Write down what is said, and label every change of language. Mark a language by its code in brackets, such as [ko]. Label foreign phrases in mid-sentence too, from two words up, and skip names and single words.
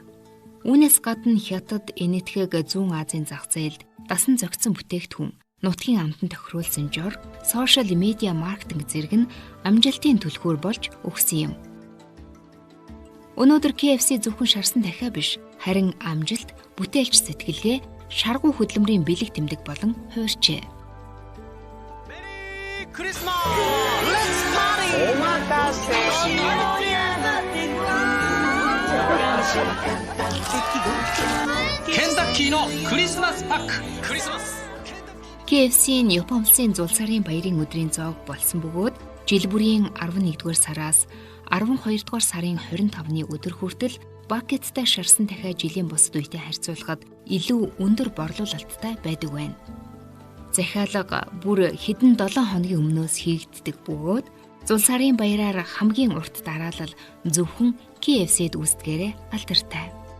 [mn] Үүнээс гадна хятад энэтхэг зүүн Азийн зах зээлд дасан зохицсон бүтээгдэхүүн, нутгийн амтан тохируулсан жор, сошиал медиа маркетинг зэрэг нь амжилтын түлхүүр болж өгсөн юм. Өнөөдөр KFC зөвхөн шарсан дахиа биш, харин амжилт, бүтээлч сэтгэлгээ, шаргуу хөдөлмөрийн бэлэг тэмдэг болон хуурчээ. [en] Merry Christmas! Let's party! [ja] Kentucky-のクリスマスパック。クリスマス。 [mn] KFC-ийн Япон улсын зул сарын баярын өдрийн зоог болсон бөгөөд жил бүрийн 11-р сараас 12-р сарын 25-ны өдөр хүртэл бакеттай шарсан дахиа жилийн бусад үетэй харьцуулахад илүү өндөр борлуулалттай байдаг байна. Захиалга бүр хэдэн 7 хоногийн өмнөөс хийгддэг бөгөөд зул сарын баяраар хамгийн урт дараалал зөвхөн KFC-д үүсдгээрээ алдартай.